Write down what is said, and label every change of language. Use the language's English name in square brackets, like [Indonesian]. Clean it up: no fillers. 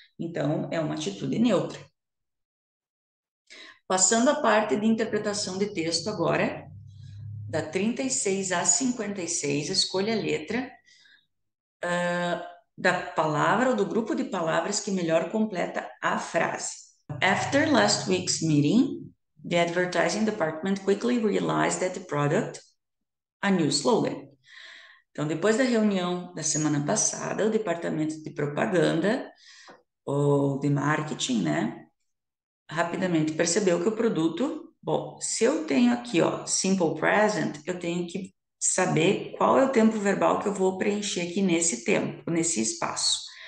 [Portuguese] Então, é uma atitude neutra. Passando a parte de interpretação de texto agora, da 36 a 56, escolha a letra da palavra ou do grupo de palavras que melhor completa a frase. [English] After last week's meeting, the advertising department quickly realized that the product, a new slogan. [Portuguese] Então, depois da reunião da semana passada, o departamento de propaganda ou de marketing, né, rapidamente percebeu que o produto, bom, se eu tenho aqui, ó, simple present, eu tenho que saber qual é o tempo verbal que eu vou preencher aqui nesse tempo, nesse espaço.